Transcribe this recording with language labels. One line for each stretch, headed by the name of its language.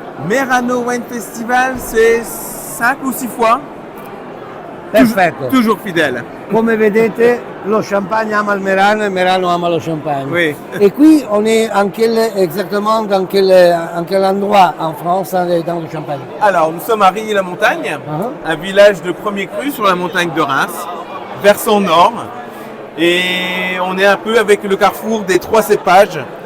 French: Merano Wine Festival, c'est 5 ou 6 fois.
Italian: Perfetto.
French: Toujours fidèle.
Italian: Come vedete lo champagne ama il Merano e il Merano ama lo champagne.
French: Oui. Et puis on est exactement dans quel endroit en France dans le champagne? Alors, nous sommes à Rilly-la-Montagne, un village de premier cru sur la montagne de Reims, versant nord. Et on est un peu avec le carrefour des 3 cépages.